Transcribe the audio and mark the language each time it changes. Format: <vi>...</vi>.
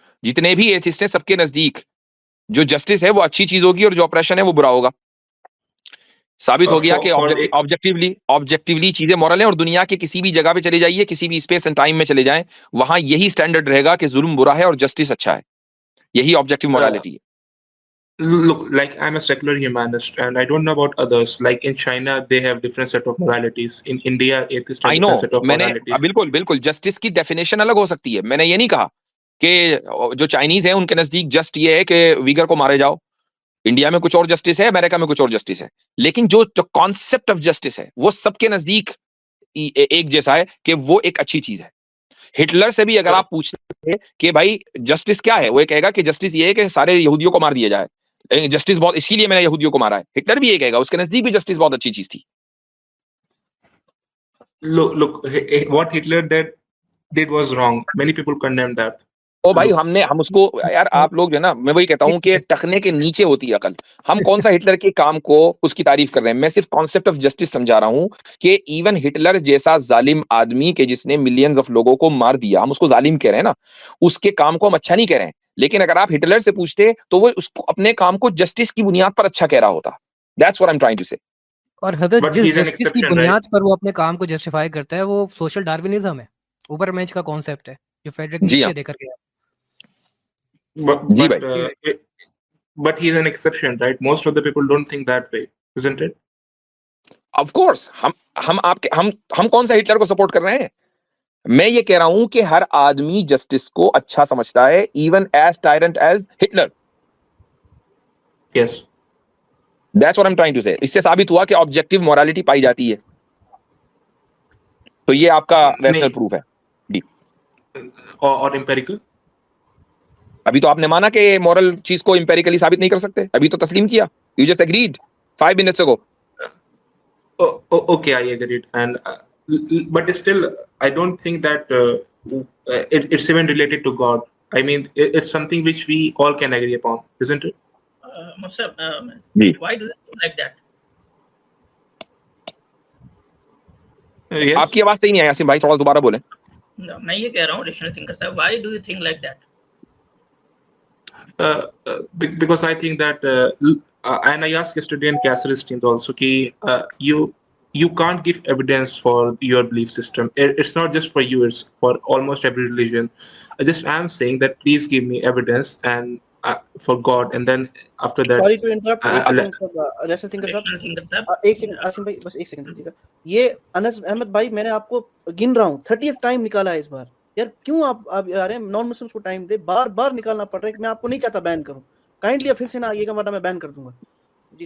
<hi>जितने भी एथिस्ट हैं, सबके नजदीक जो जस्टिस है वो अच्छी चीज होगी और जो ऑपरेशन है वो बुरा होगा। साबित हो गया कि ऑब्जेक्टिवली चीजें मॉरल हैं, और दुनिया के किसी भी जगह पे चले जाइए, किसी भी</hi> <en>space and time</en> <hi>में चले जाएं, वहां यही स्टैंडर्ड रहेगा कि जुल्म बुरा है और जस्टिस अच्छा है। यही ऑब्जेक्टिव मोरालिटी है।</hi> <en>Look, like I'm a secular humanist and I don't know about others. Like in China, they have different set of moralities. In India, atheists have different set of moralities.</en> <hi>बिल्कुल justice की definition अलग हो सकती है। मैंने ये नहीं कहा कि जो चाइनीज है उनके नजदीक जस्ट ये है कि वीगर को मारे जाओ। इंडिया में कुछ और जस्टिस है, अमेरिका में कुछ और जस्टिस है। लेकिन जो कॉन्सेप्ट ऑफ जस्टिस है वो सबके नजदीक एक जैसा है कि वो एक अच्छी चीज है। हिटलर से भी अगर आप पूछते हैं कि भाई जस्टिस क्या है, वो ये कहेगा कि जस्टिस ये है कि सारे यहूदियों को मार दिया जाए, जस्टिस बहुत, इसीलिए मैंने यहूदियों को मारा है। हिटलर भी ये कहेगा, उसके नजदीक भी जस्टिस बहुत अच्छी चीज थी।</hi> <en>Look, what Hitler did was wrong. Many people condemned that.</en> <hi>ओ भाई, हम उसको, यार आप लोग जो है ना, मैं वही कहता हूं कि टखने के नीचे होती है अकल। हम कौन सा हिटलर के काम को उसकी तारीफ कर रहे हैं? मैं सिर्फ कॉन्सेप्ट ऑफ जस्टिस समझा रहा हूं कि इवन हिटलर जैसा जालिम आदमी के जिसने मिलियंस ऑफ लोगों को मार दिया, हम उसको जालिम कह रहे हैं ना, उसके काम को हम अच्छा नहीं कह रहे हैं। लेकिन अगर आप हिटलर से पूछते तो वो उसको अपने काम को जस्टिस की बुनियाद पर अच्छा कह रहा होता।</hi> <en>That's what I am trying to say.</en> <hi>और हजरत जिस जस्टिस की बुनियाद पर वो अपने काम को जस्टिफाई करता है वो सोशल डार्विनिज्म है, ऊपर मैच का कॉन्सेप्ट है जो फ्रेडरिक नीचे देकर गया।</hi> <en>But he's an exception, right? Most of the people don't think that way, isn't it? Of course,</en> <hi>हम कौन सा हिटलर को सपोर्ट कर रहे हैं? मैं ये कह रहा हूं कि हर आदमी जस्टिस को अच्छा समझता है,</hi> <en>Even as tyrant as Hitler. Yes. That's what I'm trying to say.</en> <hi>इससे साबित हुआ कि ऑब्जेक्टिव मोरालिटी पाई जाती है। तो ये आपका रैशनल प्रूफ है। और एम्पेरिकल? अभी तो आपने माना कि मॉरल चीज को एम्पेरिकली साबित नहीं कर सकते, अभी तो तस्लीम किया।</hi> <en>You just agreed 5 minutes ago. Okay, I agreed, and but still, I don't think that it's even related to God. I mean, it's something which we all can agree upon, isn't it? Musab, why do you think like that? Yes.</en> <hi>आपकी आवाज सही नहीं आई यासीन भाई, थोड़ा दोबारा बोलें। मैं ये कह रहा हूँ रेशनल थिंकर साहब,</hi> <en>why do you think like that? Because I think that and I asked yesterday in Cassidy's team also</en> <hi>कि</hi> <en>you can't give evidence for your belief system. It's not just for you, it's for almost every religion. I'm saying that please give me evidence and for God, and then after that. Sorry to interrupt.</en> <hi>Rational thinker साहब, एक second Asim भाई, बस एक second दीजिएगा। ये अनस अहमद भाई, मैंने आपको गिन रहा हूँ 30th टाइम निकाला है इस बार। यार क्यों आप यार नॉन मुस्लिम्स को टाइम दे, बार बार निकालना पड़ रहा है। मैं आपको नहीं चाहता बैन करूं, काइंडली फिर से ना आइएगा वरना मैं बैन कर दूंगा जी।</hi>